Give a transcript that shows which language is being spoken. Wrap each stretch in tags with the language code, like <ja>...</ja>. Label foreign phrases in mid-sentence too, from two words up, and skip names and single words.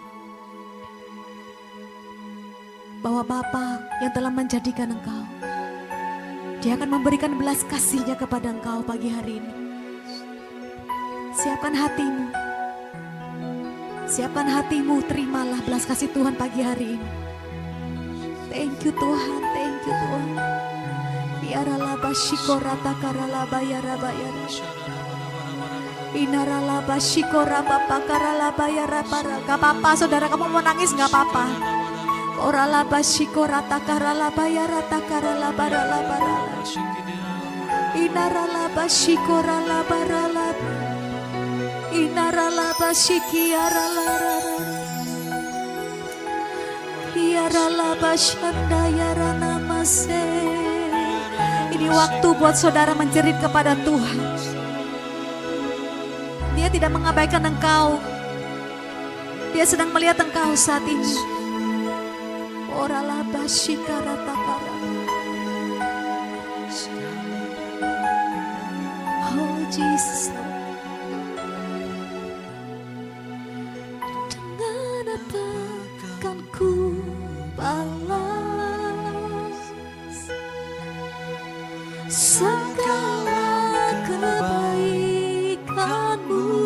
<id>Bahwa Bapa yang telah menjadikan engkau, Dia akan memberikan belas kasih-Nya kepada engkau pagi hari ini. Siapkan hatimu. Siapkan hatimu, terimalah belas kasih Tuhan pagi hari ini.</id> <en>Thank you</en> <id>Tuhan,</id> <en>thank you</en> <id>Tuhan. Yaralaba shikorata karalaba yarabayara. Inaralaba shikoraba pakaralaba yarabara. Gak apa-apa saudara, kamu mau nangis gak apa-apa. Oralaba shikorata karalaba yarata karalaba ralabara. Inaralaba shikoralaba ralaba. Inaralaba shikiaralarara. Yaralaba shandayarana mase. Ini waktu buat saudara menjerit kepada Tuhan. Dia tidak mengabaikan engkau. Dia sedang melihat engkau saat ini. Oralaba shikaratakara.</id> <en>Oh Jesus.</en> <id>Dengan apa kan ku balas segala kebaikanmu?</id>